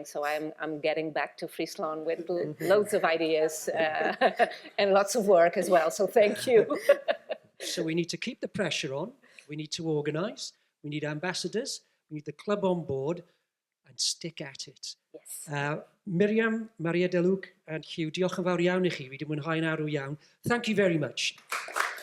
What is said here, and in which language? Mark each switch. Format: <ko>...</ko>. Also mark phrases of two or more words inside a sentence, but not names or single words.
<en>So I'm getting back to Fryslân with loads of ideas and lots of work as well. So thank you. So we need to keep the pressure on. We need to organise. We need ambassadors. We need the club on board and stick at it. Yes.</en> <cy>Mirjam, Maria de Lluc and Hugh, diolch yn fawr iawn i chi. Wi wedi mwynhau'n arw iawn.</cy> <en>Thank you very much.</en>